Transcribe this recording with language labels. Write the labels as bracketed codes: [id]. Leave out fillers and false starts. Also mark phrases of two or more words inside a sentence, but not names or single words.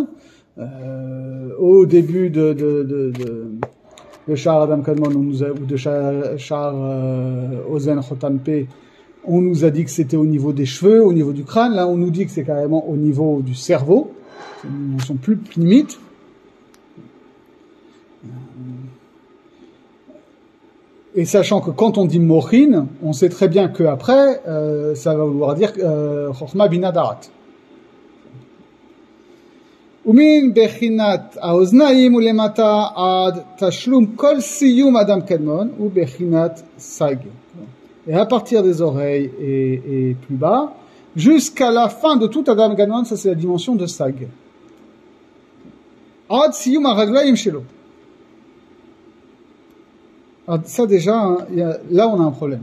[fr] Au début de Sha'ar Adam Kadmon, ou de Sha'ar Ozen Chotam Pe, on nous a dit que c'était au niveau des cheveux, au niveau du crâne. Là, on nous dit que c'est carrément au niveau du cerveau. C'est une dimension plus limite. Et sachant que quand on dit Mochin, on sait très bien que après, ça va vouloir dire [he] חכמה בינה דעת. ומן בחינת האזנים ולמטה עד תשלום כל סיום אדם קדמון הוא בחינת ס"ג. [fr] Et à partir des oreilles et plus bas, jusqu'à la fin de tout Adam Kadmon, ça c'est la dimension de sag. [he] עד סיום הרגלים שלו. [fr] Alors ça déjà, hein, là on a un problème.